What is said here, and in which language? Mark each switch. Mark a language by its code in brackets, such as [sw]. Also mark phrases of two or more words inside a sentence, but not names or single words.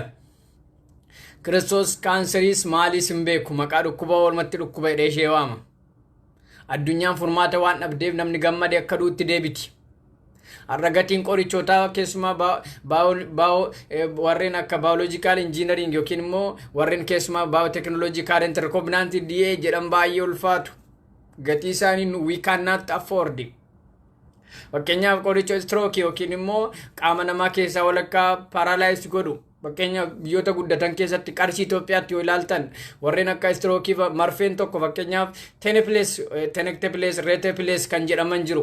[om] Kiristoos kaanseriis maaliis hin beeku maqaa dhukkuba walumatti dhukkuba hidhee ishee waama. Addunyaan furmaata waan dhabdeef namni gammadee akka duutti deebiti. Har'a gatiin qorichootaa keessumaa warreen akka [en] biological engineering [om] yookiin immoo warreen keessumaa [en] biotechnological and recombinant DNA [om] jedhan baay'ee ulfaatu. Gatii isaanii [en] we cannot afford. [om] Fakkeenyaaf qoricha stroke yookiin immoo qaama namaa keessaa walakkaa paralyze godhu. Fakkeenyaaf biyyoota guddatan keessatti qarshii Itoophiyaatti yoo ilaaltan warreen akka stroke marfeen tokko fakkeenyaaf tenecteplase reteplase kan jedhaman jiru.